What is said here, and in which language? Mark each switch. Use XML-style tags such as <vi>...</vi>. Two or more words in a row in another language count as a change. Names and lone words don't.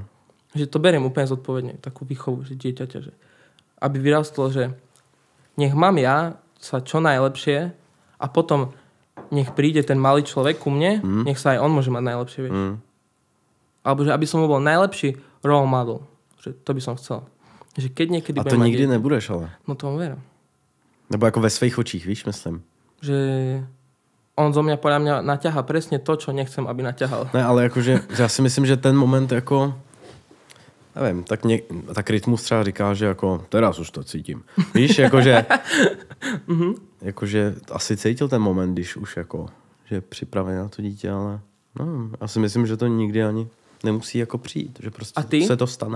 <sk>Že to beriem úplne zodpovedne, takú výchovu, že dieťaťa, že aby vyrastlo, že nech mám ja sa čo najlepšie a potom nech príde ten malý človek ku mne, nech sa aj on môže mať najlepšie, vieš. Alebo že aby som bol najlepší</sk> <en>role model.</en> <sk>Že to by som chcel. Že keď niekedy a to nikdy nebudeš, ale. No to vám verím.</sk> <cs>Nebo ako ve svých očích, víš, myslím.</cs> <sk>Že on zo mňa podľa mňa naťahá presne to, čo nechcem, aby naťahal.</sk> <cs>Ne, ale jakože, já si myslím, že ten moment jako, nevím, tak rytmus třeba říká, že jako,</cs> <sk>teraz už to cítím.</sk> <cs>Víš, jakože, jakože asi cítil ten moment, když už jako, že je připravený na to dítě, ale no, já si myslím, že to nikdy ani nemusí jako přijít, že prostě se to stane.</cs>